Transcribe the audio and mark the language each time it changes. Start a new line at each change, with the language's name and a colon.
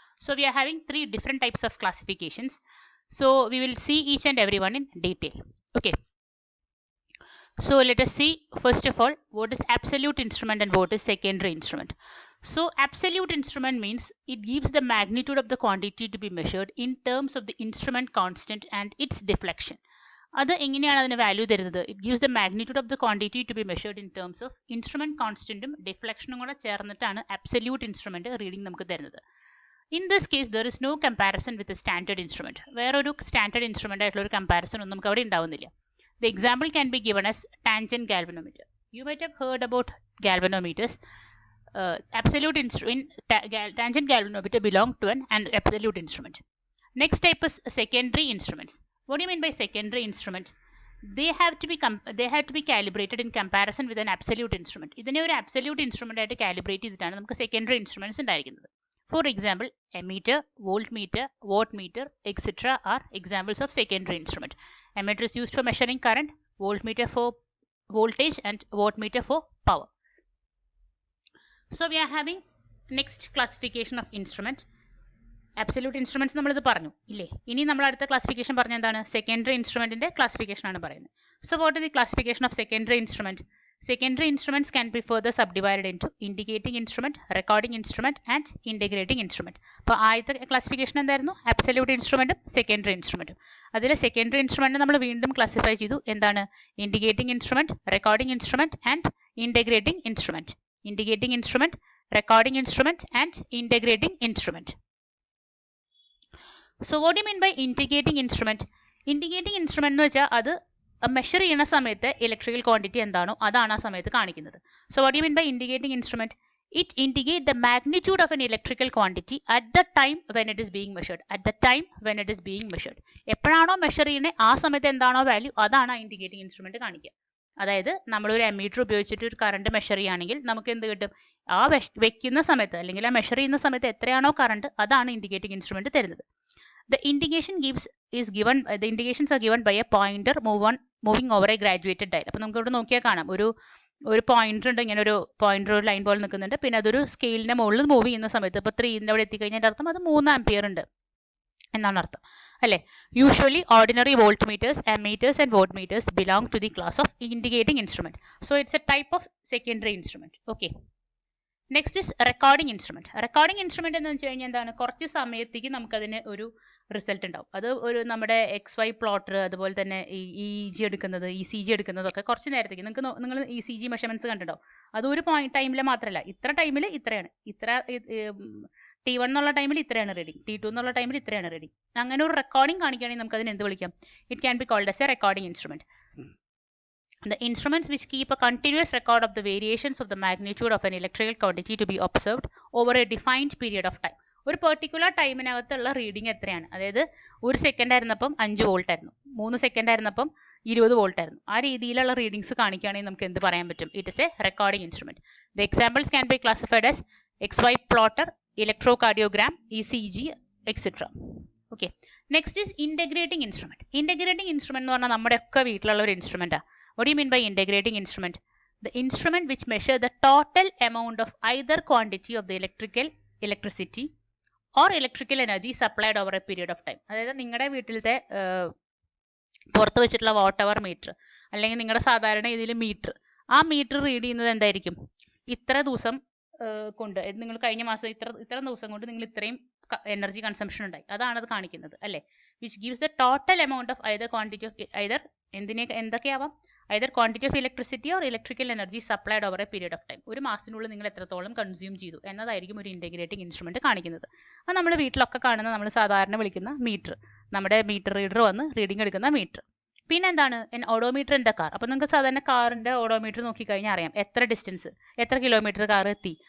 English: So we are having three different types of classifications. So we will see each and every one in detail. Okay. So let us see first of all what is absolute instrument and what is secondary instrument. So absolute instrument means it gives the magnitude of the quantity to be measured in terms of the instrument constant and its deflection.
Malayalam: അത് എങ്ങനെയാണ് അതിന് value തരുന്നത്?
English: it gives the magnitude of the quantity to be measured in terms of instrument
Malayalam: കോൺസ്റ്റന്റും ഡിഫ്ലക്ഷനും കൂടെ ചേർന്നിട്ടാണ് absolute instrument reading നമുക്ക് തരുന്നത്.
English: In this case there is no comparison with standard instrument.
Malayalam: വേറൊരു standard instrument ആയിട്ടുള്ള ഒരു കമ്പാരിസൺ ഒന്നും നമുക്ക് അവിടെ ഉണ്ടാവുന്നില്ല.
English: The example can be given as tangent galvanometer. You might have heard about galvanometers. Tangent galvanometer belong to an absolute instrument. Next type is secondary instruments. What do you mean by secondary instrument? They have to be calibrated in comparison with an absolute instrument.
Malayalam: ഇതിനെ ഒരു absolute instrument ആയിട്ട് calibrate ചെയ്തിട്ടാണ് നമുക്ക് secondary instruments ഉണ്ടായിരിക്കുന്നത്.
English: For example, ammeter, voltmeter, wattmeter, etc. are examples of secondary instrument. Ammeter is used for measuring current, voltmeter for voltage and wattmeter for power. So we are having next classification of instrument.
Malayalam: Absolute instruments നമ്മളിത് പറഞ്ഞു ഇല്ലേ? ഇനി നമ്മൾ അടുത്ത classification പറഞ്ഞ എന്താണ്? Secondary ഇൻസ്ട്രുമെന്റിന്റെ classification ആണ് പറയുന്നത്.
English: So what is the classification of secondary instrument? Secondary instruments can be further subdivided into indicating instrument, recording instrument and integrating instrument.
Malayalam: അപ്പോൾ ആദ്യത്തെ ക്ലാസിഫിക്കേഷൻ എന്തായിരുന്നു? Absolute ഇൻസ്ട്രുമെന്റും secondary ഇൻസ്ട്രുമെന്റും. അതിൽ സെക്കൻഡറി ഇൻസ്ട്രുമെന്റ് നമ്മൾ വീണ്ടും ക്ലാസിഫൈ ചെയ്തു. എന്താണ്? Indicating instrument, recording instrument and integrating instrument.
English: Indicating instrument, recording instrument and integrating instrument. So what do you mean by integrating instrument?
Malayalam: Integrating instrument എന്ന് വെച്ചാൽ അത് മെഷർ ചെയ്യുന്ന സമയത്ത് ഇലക്ട്രിക്കൽ ക്വാണ്ടിറ്റി എന്താണോ അതാണ് ആ സമയത്ത് കാണിക്കുന്നത്.
English: So what do you mean by indicating instrument? It indicates the magnitude of an electrical quantity at the time when it is being measured. At the time when it is being measured.
Malayalam: എപ്പോഴാണോ measure ചെയ്യുന്നത് ആ സമയത്ത് എന്താണോ value അതാണ് ആ indicating instrument കാണിക്കുക. അതായത് നമ്മളൊരു അമ്മീറ്റർ ഉപയോഗിച്ചിട്ട് ഒരു കറണ്ട് മെഷർ ചെയ്യുകയാണെങ്കിൽ നമുക്ക് എന്ത് കിട്ടും? ആ വെക്കുന്ന സമയത്ത് അല്ലെങ്കിൽ ആ മെഷർ ചെയ്യുന്ന സമയത്ത് എത്രയാണോ കറണ്ട് അതാണ് ഇൻഡിക്കേറ്റിംഗ് ഇൻസ്ട്രുമെന്റ് തരുന്നത്. The indications are given by a pointer moving over a graduated dial. അപ്പോൾ നമുക്ക് ഇവിടെ നോക്കിയാൽ കാണാം ഒരു പോയിന്റർ ഉണ്ട്, ഇങ്ങനെ ഒരു പോയിന്റർ ഒരു ലൈൻ പോലെ നിൽക്കുന്നുണ്ട്. പിന്നെ അതൊരു സ്കെയിലിന്റെ മുകളിൽ മൂവ് ചെയ്യുന്ന സമയത്ത് ഇപ്പോൾ 3 അവിടെ എത്തിക്കഴിഞ്ഞാൽ അർത്ഥം അത് 3 ആംപിയർ ഉണ്ട് എന്നാണ് അർത്ഥം അല്ലേ?
English: Usually ordinary voltmeters, ammeters and voltmeters belong to the class of indicating instrument. So it's a type of secondary instrument. Okay. Next is recording instrument.
Malayalam: Recording instrument എന്ന് വെച്ച് കഴിഞ്ഞാൽ എന്താണ്? കുറച്ച് സമയത്തേക്ക് നമുക്കതിന് ഒരു റിസൾട്ട് ഉണ്ടാവും. അത് ഒരു നമ്മുടെ XY പ്ലോട്ടർ, അതുപോലെ തന്നെ EEG എടുക്കുന്നത്, ECG എടുക്കുന്നതൊക്കെ കുറച്ച് നേരത്തേക്ക് നിങ്ങൾ ECG മെഷർമെന്റ്സ് കണ്ടിട്ടുണ്ടാവും. അത് ഒരു ടൈമിൽ മാത്രമല്ല, ഇത്ര ടൈമിൽ ഇത്രയാണ്, ഇത്ര T1 എന്നുള്ള ടൈമിൽ ഇത്രയാണ് റീഡിങ്, T2 എന്നുള്ള ടൈമിൽ ഇത്രയാണ് റീഡിങ്. അങ്ങനെ ഒരു റെക്കോർഡിംഗ് കാണിക്കുകയാണെങ്കിൽ നമുക്ക് അതിന് എന്ത് വിളിക്കാം?
English: It can be called as a recording instrument. The instruments which keep a continuous record of the variations of the magnitude of an electrical quantity to be observed over a defined period of time.
Malayalam: ഒരു particular ടൈമിനകത്തുള്ള reading എത്രയാണ്? അതായത് 1 second ആയിരുന്നപ്പം 5 volt ആയിരുന്നു, 3 second ആയിരുന്നപ്പം 20 volt ആയിരുന്നു. ആ രീതിയിലുള്ള readings കാണിക്കുകയാണെങ്കിൽ നമുക്ക് എന്ത് പറയാൻ പറ്റും?
English: It is a recording instrument. The examples can be classified as XY plotter, electrocardiogram, ECG, etcetera. Okay. Next is integrating instrument.
Malayalam: Integrating instrument എന്ന് പറഞ്ഞാൽ നമ്മുടെ ഒക്കെ വീട്ടിലുള്ള ഒരു ഇൻസ്ട്രുമെന്റാണ്.
English: What do you mean by integrating instrument? The instrument which measures the total amount of either quantity of the electricity or electrical energy supplied over a period of time.
Malayalam: അതായത് നിങ്ങളുടെ വീട്ടിലത്തെ പുറത്ത് വെച്ചിട്ടുള്ള വാട്ട് അവർ മീറ്റർ അല്ലെങ്കിൽ നിങ്ങളുടെ സാധാരണ ഇതിൽ metre, ആ മീറ്റർ റീഡ് ചെയ്യുന്നത് എന്തായിരിക്കും? ഇത്ര ദിവസം കൊണ്ട് നിങ്ങൾ കഴിഞ്ഞ മാസം ഇത്ര ദിവസം കൊണ്ട് നിങ്ങൾ ഇത്രയും എനർജി കൺസംഷൻ ഉണ്ടായി, അതാണ് അത് കാണിക്കുന്നത് അല്ലേ?
English: which gives the total amount of either quantity of
Malayalam: എന്തൊക്കെയാവാം?
English: either quantity of electricity or electrical energy supplied over a period of time.
Malayalam: ഒരു മാസത്തിനുള്ളിൽ നിങ്ങൾ എത്രത്തോളം കൺസ്യൂം ചെയ്തു എന്നതായിരിക്കും ഒരു ഇന്റഗ്രേറ്റിംഗ് ഇൻസ്ട്രുമെന്റ് കാണിക്കുന്നത്. അത് നമ്മുടെ വീട്ടിലൊക്കെ കാണുന്ന നമ്മൾ സാധാരണ വിളിക്കുന്ന മീറ്റർ, നമ്മുടെ മീറ്റർ റീഡർ വന്ന് റീഡിംഗ് എടുക്കുന്ന മീറ്റർ. പിന്നെ എന്താണ്
English: Odometer in the car.
Malayalam: അപ്പോൾ നിങ്ങൾക്ക് സാധാരണ കാറിന്റെ ഓഡോമീറ്റർ നോക്കിക്കഴിഞ്ഞാൽ അറിയാം എത്ര ഡിസ്റ്റൻസ്, എത്ര കിലോമീറ്റർ കാർ എത്തി.